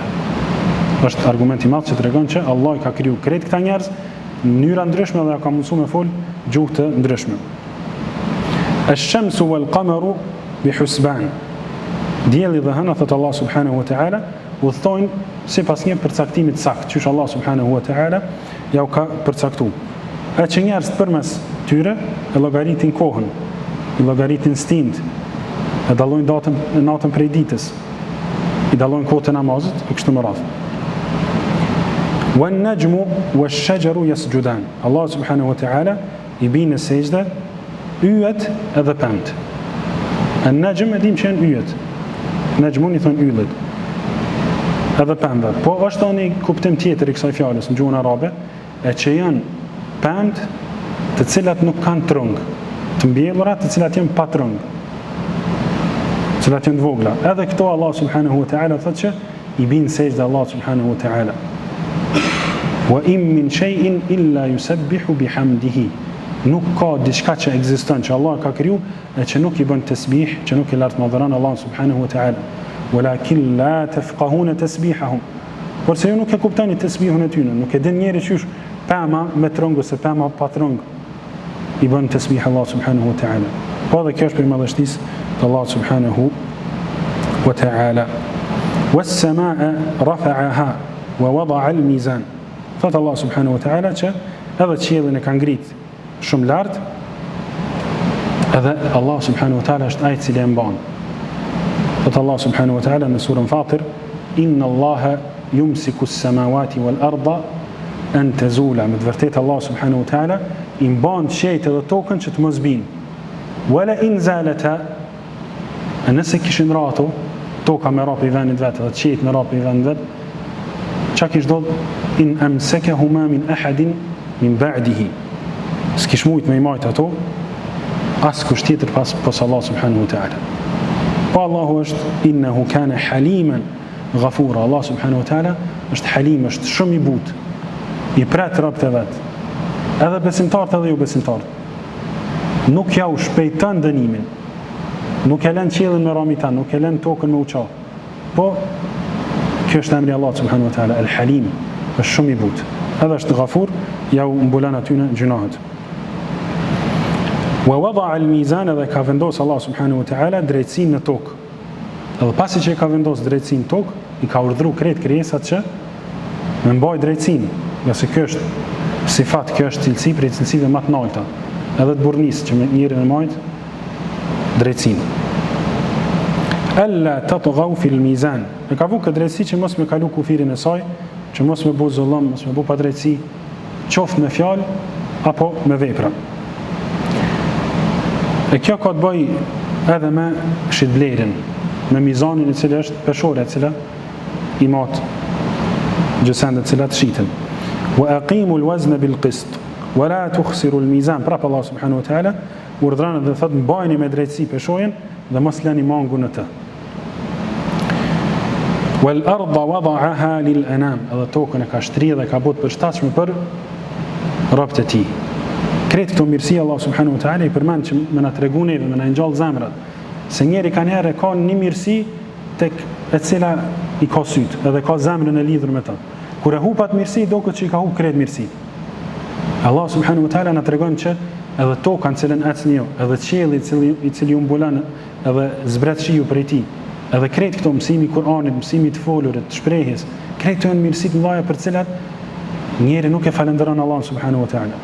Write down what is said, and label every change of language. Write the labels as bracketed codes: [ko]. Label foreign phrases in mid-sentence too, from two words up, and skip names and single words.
[sq] Është argument i madh që tregon që Allah i ka kriju krejt këta njerëz në mënyra ndryshme dhe ja ka mësuar me fol gjuhë të ndryshme. [ar] الشمس والقمر بحسبان. [sq] Dielli dhe hëna, thot Allah [ar] سبحانه وتعالى, [sq] udhtojnë sipas një përcaktimi të saktë, që Allah [ar] سبحانه وتعالى [sq] ja u ka përcaktuar. E që njerëzit përmes tyre e llogaritin kohën, i llogaritin stint, e dallojnë natën prej ditës, i dallojnë kohën e namazit e kështu me radhë. [ar] والنجم والشجر يسجدان. [sq] Allah [ar] سبحانه وتعالى [sq] i bën në sejdë yjet edhe pemt. An-najm e dim që janë yjet. Najmun i thon yllit. Edhe pembe. Po është tani kuptim tjetër i kësaj fjalës në gjuhën arabe, e që janë pemt të cilat nuk kanë trung, të mbjellura të cilat janë pa trung, të cilat janë të vogla. Edhe këto Allah [ar] سبحانه وتعالى [sq] thotë që i bën sejdë Allah [ar] سبحانه وتعالى. وإن من شيء إلا يسبح بحمده. [sq] Nuk ka diçka që ekziston që Allah ka kriju e që nuk i bën tasbih, që nuk i lartëmadhëron Allah [ar] سبحانه وتعالى. ولكن لا تفقهون تسبيحهم. [sq] Por se ju nuk e kuptoni tasbihun e tyre, nuk e din njeri qysh pema me trung ose pema pa trung i bën tasbih Allah [ar] سبحانه وتعالى. [sq] Po dhe kjo është për madhështisë të Allah [ar] سبحانه وتعالى. والسماء رفعها ووضع الميزان. [sq] Thot Allah [ar] سبحانه وتعالى [sq] që edhe qiellin e ka ngrit shumë lart, edhe Allah [ar] سبحانه وتعالى [sq] është ai i cili e mban. Thot Allah [ar] سبحانه وتعالى [sq] në surën Fatir, [ar] إن الله يمسك السماوات والأرض أن تزولا. [sq] Me të vërtetë Allah [ar] سبحانه وتعالى [sq] i mban qiejt edhe tokën që të mos binë. [ar] ولئن زالتا, [sq] nëse kishin rato toka me rap i vendit vet, edhe qiejt me rap i vendit vet, çka kish do [ar] إن أمسكهما من أحد من بعده. [sq] S'kish mujt me i majt ato as kush tjetër pas Allah [ar] سبحانه وتعالى. [sq] Po Allahu është [ar] إنه كان حليما غفورا. [sq] Allah [ar] سبحانه وتعالى [sq] është halim, është shumë i butë, i pret robët e vet, edhe besimtarët edhe jo besimtarët. Nuk ja u shpejton dënimin, nuk e lën qiellin me ramitan, nuk e lën tokën me uqa. Po kjo është emri Allah [ar] سبحانه وتعالى, [sq] al-halim, është shumë i butë, edhe është ghafur, ja u mbulan atyne gjinohet. [ar] ووضع الميزان, [sq] dhe ka vendos Allah [ar] سبحانه وتعالى [sq] drejtësinë në tokë. Edhe pasi që ka vendos drejtësinë në tokë, i ka urdhëruar krejt krijesat që me mbaj drejtësinë, nga se kjo është sifat, kjo është cilësi prej cilësive më të larta, edhe të burrnisë që njëri me majt drejtësinë. [ar] ألا تطغوا في الميزان. [sq] Ne ka vënë këtë drejtësi që mos me kalu kufirin e saj, që mos me bëu zullëm, mos me bëu padrejtësi, qoftë me fjalë apo me vepra. E kjo ka të bëj edhe me shitblerin, me mizanin i cili është peshore, e cila i mat gjësendet cilat shiten. [ar] وأقيموا الوزن بالقسط ولا تخسروا الميزان. [sq] Prap Allah [ar] سبحانه وتعالى [sq] urdhëron dhe thot mbajini me drejtësi peshojën dhe mos lani mangun në të. [ar] والأرض وضعها للأنام, [sq] edhe tokën e ka shtrirë dhe ka bërë përshtatshme për robët e tij. Kretë këto mirësi Allah [ar] سبحانه وتعالى [sq] i përmend që më na tregon neve, më na ngjall zemrat, se njeri kanë ka një mirësi tek e cila i ka syt, edhe ka zemrën e lidhur me ta. Kur e hupat mirësi, do këtë që i ka hup kretë mirësi. Allah [ar] سبحانه وتعالى [sq] na tregon që edhe toka në cilën ecni ju, edhe qielli i cili ju mbulon, edhe zbret shiu prej tij, edhe kretë këto mësimi i Kuranit, mësimi të folurit, të shprehjes, kretë këto janë mirësi të mëdha për të cilat njeri nuk e falenderon Allah [ar] سبحانه وتعالى.